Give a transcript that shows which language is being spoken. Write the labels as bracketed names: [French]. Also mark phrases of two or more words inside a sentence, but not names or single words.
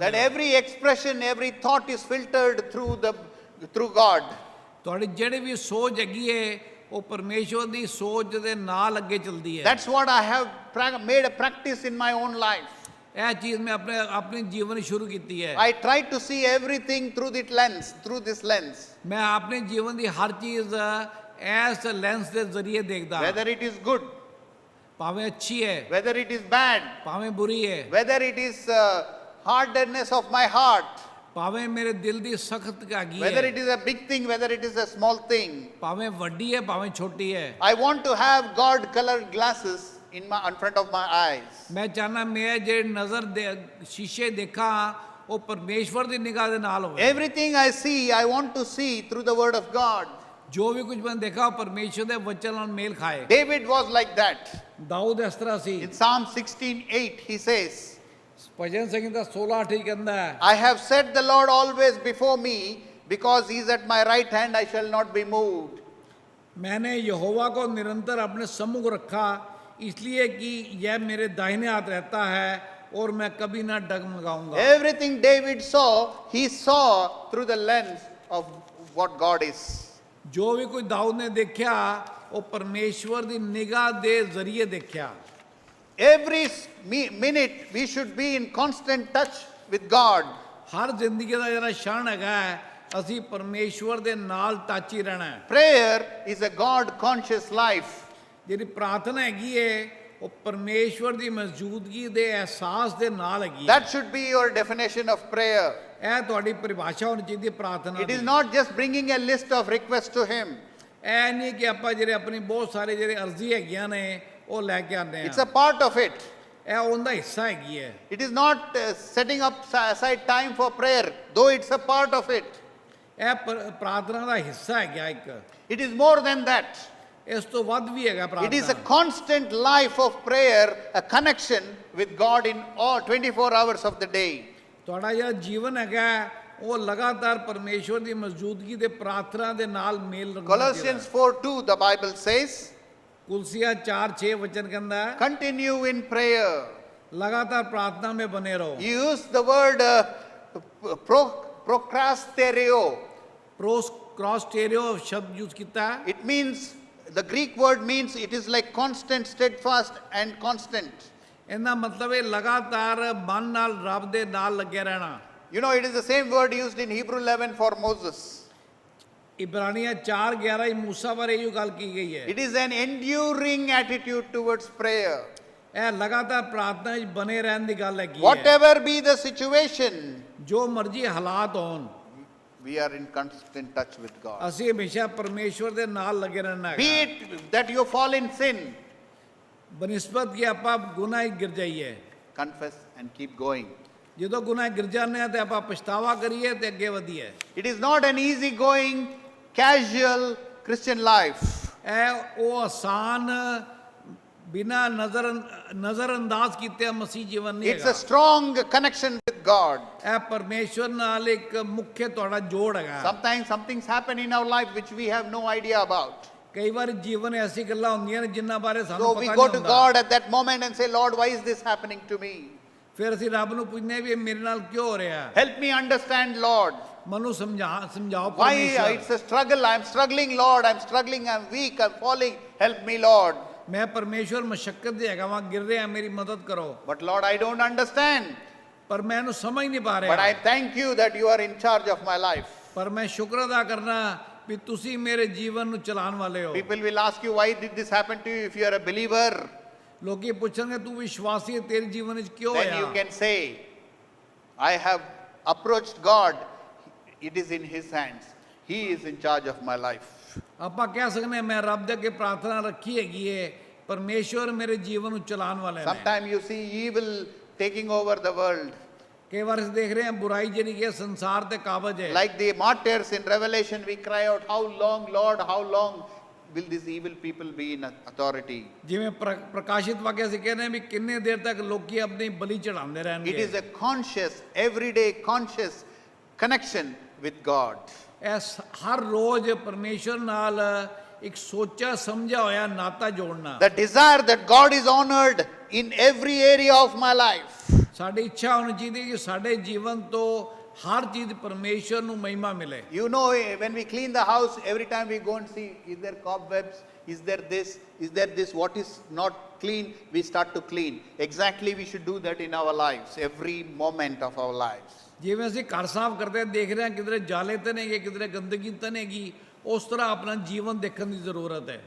[English] That [Punjabi] ਹੋ। [English] every expression, every thought is filtered through God. [Punjabi] ਤੁਹਾਡੀ ਜਿਹੜੀ ਵੀ ਸੋਚ ਹੈਗੀ ਹੈ ਉਹ ਪਰਮੇਸ਼ਵਰ ਦੀ ਸੋਚ ਦੇ ਨਾਲ ਅੱਗੇ ਚੱਲਦੀ ਹੈ। [English] That's what I have made a practice in my own life. [Punjabi] ਇਹ ਚੀਜ਼ ਮੈਂ ਆਪਣੇ ਜੀਵਨ ਸ਼ੁਰੂ ਕੀਤੀ ਹੈ। [English] I try to see everything through this lens. [Punjabi] ਮੈਂ ਆਪਣੇ ਜੀਵਨ ਦੀ ਹਰ ਚੀਜ਼ ਇਸ ਲੈਂਸ ਦੇ ਜ਼ਰੀਏ ਦੇਖਦਾ, [English] Whether it is good, [Punjabi] ਭਾਵੇਂ ਅੱਛੀ ਹੈ [English] whether it is bad, [Punjabi] ਭਾਵੇਂ ਬੁਰੀ ਹੈ, [English] whether it is hardness of my heart, [Punjabi] ਭਾਵੇਂ ਮੇਰੇ ਦਿਲ ਦੀ ਸਖਤ ਹੈਗੀ [English] whether [Punjabi] ਹੈ, [English] it is a big thing, whether it is a small thing. [Punjabi] ਭਾਵੇਂ ਵੱਡੀ ਹੈ ਭਾਵੇਂ ਛੋਟੀ ਹੈ। [English] I want to have God colored glasses in front of my eyes. [Punjabi] ਮੈਂ ਚਾਹਨਾ ਮੈਂ ਜਿਹੜੇ ਨਜ਼ਰ ਦੇ ਸ਼ੀਸ਼ੇ ਦੇਖਾਂ ਉਹ ਪਰਮੇਸ਼ਵਰ ਦੀ ਨਿਗਾਹ ਦੇ ਨਾਲ ਹੋਵੇ। [English] Everything I see, I want to see through the word of God. [Punjabi] ਜੋ ਵੀ ਕੁਝ ਮੈਂ ਦੇਖਾ ਉਹ ਪਰਮੇਸ਼ਵਰ ਦੇ ਵਚਨ ਨਾਲ ਮੇਲ ਖਾਏ। [English] David was like that. [Punjabi] ਦਾਊਦ ਇਸ ਤਰ੍ਹਾਂ ਸੀ। [English] In Psalm 16:8 he says, [Punjabi] ਭਜਨ ਸੰਗੀਤਾ 16:8 ਹੀ ਕਹਿੰਦਾ ਹੈ, [English] I have set the Lord always before me, because he is at my right hand, I shall not be moved. [Hindi] मैंने यहोवा को निरंतर अपने सम्मुख रखा इसलिए कि यह मेरे दाहिने हाथ रहता है और मैं कभी ना डगमगाऊंगा। [English] Everything David saw, he saw through the lens of what God is. [Hindi] जो भी कोई दाऊद ने देखा वो परमेश्वर दी निगाह दे जरिए देखा। [English] Every minute we should be in constant touch with God. [Hindi] हर जिंदगी का जरा क्षण है [Punjabi] ਅਸੀਂ ਪਰਮੇਸ਼ਵਰ ਦੇ ਨਾਲ ਟੱਚ ਹੀ ਰਹਿਣਾ ਹੈ। [English] Prayer is a God conscious life. [Punjabi] ਜਿਹੜੀ ਪ੍ਰਾਰਥਨਾ ਹੈਗੀ ਹੈ ਉਹ ਪਰਮੇਸ਼ਵਰ ਦੀ ਮੌਜੂਦਗੀ ਦੇ ਅਹਿਸਾਸ ਦੇ ਨਾਲ ਹੈਗੀ ਹੈ। [English] That should be your definition of prayer. [Punjabi] ਇਹ ਤੁਹਾਡੀ ਪਰਿਭਾਸ਼ਾ ਹੋਣੀ ਚਾਹੀਦੀ ਹੈ ਪ੍ਰਾਰਥਨਾ [English] It [Punjabi] ਦੀ। [English] is not just bringing a list of requests to him. [Punjabi] ਇਹ ਨਹੀਂ ਕਿ ਆਪਾਂ ਜਿਹੜੇ ਆਪਣੀ ਬਹੁਤ ਸਾਰੇ ਜਿਹੜੇ ਅਰਜ਼ੀ ਹੈਗੀਆਂ ਨੇ ਉਹ ਲੈ ਕੇ ਆਉਂਦੇ [English] It's [Punjabi] ਹਾਂ। [English] a part of it. [Punjabi] ਇਹ ਉਹਦਾ ਹਿੱਸਾ ਹੈਗੀ ਹੈ। [English] It is not setting up aside time for prayer, though it's a part of it. [Punjabi] ਇਹ ਪ੍ਰਾਰਥਨਾ ਦਾ ਹਿੱਸਾ ਹੈਗਾ ਇੱਕ। [English] It is more than that. [Punjabi] ਇਸ ਤੋਂ ਵੱਧ ਵੀ ਹੈਗਾ [English] It is a [Punjabi] ਪ੍ਰਾਰਥਨਾ। [English] constant life of prayer, a connection with God in all 24 hours of the day. [Punjabi] ਤੁਹਾਡਾ ਜਿਹੜਾ ਜੀਵਨ ਹੈਗਾ ਉਹ ਲਗਾਤਾਰ ਪਰਮੇਸ਼ਵਰ ਦੀ ਮੌਜੂਦਗੀ ਦੇ ਪ੍ਰਾਰਥਨਾ ਦੇ ਨਾਲ ਮੇਲ ਰੱਖਣਾ [English] Colossians 4:2, the Bible says, [Punjabi] ਕੁਲਸੀਆ 4:6 ਵਚਨ ਕਹਿੰਦਾ ਹੈ [English] continue in prayer. [Punjabi] ਲਗਾਤਾਰ ਪ੍ਰਾਰਥਨਾ [Hindi] में बने रहो [English] You use the word procrastereo. [Punjabi] क्रॉसटेरियो शब्द यूज ਕੀਤਾ ਹੈ [English] It means, the Greek word means it is like constant, steadfast and constant. [Punjabi] ਇਹਦਾ ਮਤਲਬ ਹੈ ਲਗਾਤਾਰ ਮਨ ਨਾਲ ਰੱਬ ਦੇ ਨਾਲ ਲੱਗਿਆ ਰਹਿਣਾ [English] You know, it is the same word used in Hebrew 11 for Moses. [Punjabi] ਇਬਰਾਨੀਆਂ 4:11 ਹੀ मूसा ਬਾਰੇ ਇਹੋ ਗੱਲ ਕੀ ਗਈ ਹੈ [English] It is an enduring attitude towards prayer. [Punjabi] ਇਹ ਲਗਾਤਾਰ ਪ੍ਰਾਰਥਨਾ ਵਿੱਚ ਬਨੇ ਰਹਿਣ ਦੀ ਗੱਲ ਹੈਗੀ ਹੈ [English] Whatever be the situation, [Punjabi] ਜੋ ਮਰਜ਼ੀ ਹਾਲਾਤ ਹੋਣ [English] we are in constant touch with God. [Punjabi] ਅਸੀਂ ਹਮੇਸ਼ਾ ਪਰਮੇਸ਼ਵਰ ਦੇ ਨਾਲ ਲੱਗੇ ਰਹਿਣਾ [English] Be [Punjabi] ਹੈ [English] it that you fall in sin, [Punjabi] ਬਨਿਸਬਤ ਕਿ ਆਪਾਂ ਗੁਨਾਹ ਵਿੱਚ ਗਿਰ ਜਾਈਏ [English] confess and keep going. [Punjabi] ਜਦੋਂ ਗੁਨਾਹ ਗਿਰ ਜਾਂਦੇ ਆ ਤੇ ਆਪਾਂ ਪਛਤਾਵਾ ਕਰੀਏ ਤੇ ਅੱਗੇ ਵਧੀਏ [English] It is not an easy going, casual Christian life. [Punjabi] ਇਹ ਉਹ ਆਸਾਨ ਬਿਨਾ ਨਜ਼ਰ ਅੰਦਾਜ਼ ਕੀਤੇ ਮਸੀਹ ਜੀਵਨ ਨਹੀਂ [English] It's [Punjabi] ਹੈਗਾ [English] a strong connection with God. [Punjabi] ਇਹ ਪਰਮੇਸ਼ਵਰ ਨਾਲ ਇੱਕ ਮੁੱਖ ਤੁਹਾਡਾ ਜੋੜ ਹੈਗਾ [English] Sometimes some things happen in our life which we have no idea about. [Punjabi] ਕਈ ਵਾਰ ਜੀਵਨ ਐਸੀ ਗੱਲਾਂ ਹੁੰਦੀਆਂ ਨੇ ਜਿਨ੍ਹਾਂ ਬਾਰੇ [English] So [Punjabi] ਸਾਨੂੰ [English] we [Punjabi] ਪਤਾ [English] go [Punjabi] ਨਹੀਂ [English] to [Punjabi] ਹੁੰਦਾ [English] God at that moment and say, Lord, why is this happening to me? [Punjabi] ਫਿਰ ਅਸੀਂ ਰੱਬ ਨੂੰ ਪੁੱਛਨੇ ਵੀ ਇਹ ਮੇਰੇ ਨਾਲ ਕਿਉਂ ਹੋ ਰਿਹਾ ਹੈ [English] Help me understand, Lord. [Punjabi] ਮੈਨੂੰ ਸਮਝਾਓ [English] Why [Punjabi] ਪਰਮੇਸ਼ਵਰ [English] it's a struggle. I'm struggling, Lord. I'm struggling. I'm weak. I'm falling. Help me, Lord. [Punjabi] ਮੈਂ ਪਰਮੇਸ਼ਵਰ ਮਸ਼ੱਕਤ ਦੇ ਹੈਗਾ ਵਾਂ ਗਿਰ ਰਿਹਾ ਮੇਰੀ ਮਦਦ ਕਰੋ [English] But Lord, I don't understand. [Punjabi] ਪਰ ਮੈਂ ਇਹਨੂੰ ਸਮਝ ਨਹੀਂ ਪਾ [English] But I [Punjabi] ਰਿਹਾ [English] thank you that you are in charge of my life. [Punjabi] ਪਰ ਮੈਂ ਸ਼ੁਕਰ ਅਦਾ ਕਰਨਾ ਵੀ ਤੁਸੀਂ ਮੇਰੇ ਜੀਵਨ ਨੂੰ ਚਲਾਉਣ ਵਾਲੇ ਹੋ [English] People will ask you, why did this happen to you if you are a believer? [Punjabi] ਲੋਕੀ ਪੁੱਛਣਗੇ ਤੂੰ ਵਿਸ਼ਵਾਸੀ ਹੈ ਤੇਰੇ ਜੀਵਨ ਵਿੱਚ ਕਿਉਂ [English] Then you [Punjabi] ਹੋਇਆ [English] can say, I have approached God. It is in His hands. He is in charge of my life. [Punjabi] ਆਪਾਂ ਕਹਿ ਸਕਦੇ ਹਾਂ ਮੈਂ ਰੱਬ ਦੇ ਅੱਗੇ ਪ੍ਰਾਰਥਨਾ ਰੱਖੀ ਹੈਗੀ ਹੈ ਪਰਮੇਸ਼ਵਰ ਮੇਰੇ ਜੀਵਨ ਨੂੰ ਚਲਾਉਣ ਵਾਲੇ ਨੇ [English] Sometimes you see evil taking over the world. [Punjabi] ਕਈ ਵਾਰ ਅਸੀਂ ਦੇਖ ਰਹੇ ਹਾਂ ਬੁਰਾਈ ਜਿਹੜੀ ਕਿ ਸੰਸਾਰ ਤੇ ਕਾਬਜ ਹੈ [English] Like the martyrs in Revelation, we cry out, how long, Lord, how long will these evil people be in authority? [Punjabi] ਜਿਵੇਂ ਪ੍ਰਕਾਸ਼ਿਤ ਵਾਕਿਆ ਅਸੀਂ ਕਹਿੰਦੇ ਹਾਂ ਵੀ ਕਿੰਨੇ ਦੇਰ ਤੱਕ ਲੋਕੀ ਆਪਣੀ ਬਲੀ ਚੜਾਉਂਦੇ [English] It [Punjabi] ਰਹਿਣਗੇ [English] is a conscious, everyday conscious connection with God. [Punjabi] ਹਰ ਰੋਜ਼ ਪਰਮੇਸ਼ਵਰ ਨਾਲ ਇੱਕ ਸੋਚਾ ਸਮਝਿਆ ਹੋਇਆ ਨਾਤਾ ਜੋੜਨਾ [English] The desire that God is honored in every area of my life. [Punjabi] ਸਾਡੀ ਇੱਛਾ ਹੋਣੀ ਚਾਹੀਦੀ ਕਿ ਸਾਡੇ ਜੀਵਨ ਤੋਂ ਹਰ ਚੀਜ਼ ਪਰਮੇਸ਼ਵਰ ਨੂੰ ਮਹਿਮਾ ਮਿਲੇ [English] You know, when we clean the house, every time we go and see, is there cobwebs? Is there this? Is there this? What is not clean? We start to clean. Exactly, we should do that in our lives, every moment of our lives. [Punjabi] ਜਿਵੇਂ ਅਸੀਂ ਘਰ ਸਾਫ਼ ਕਰਦੇ ਦੇਖ ਰਹੇ ਹਾਂ ਕਿਧਰੇ ਜਾਲੇ ਤਾਂ ਨਹੀਂ ਹੈਗੇ ਕਿਧਰੇ ਗੰਦਗੀ ਤਾਂ ਨਹੀਂ ਹੈਗੀ ਉਸ ਤਰ੍ਹਾਂ ਆਪਣਾ ਜੀਵਨ ਦੇਖਣ ਦੀ ਜ਼ਰੂਰਤ ਹੈ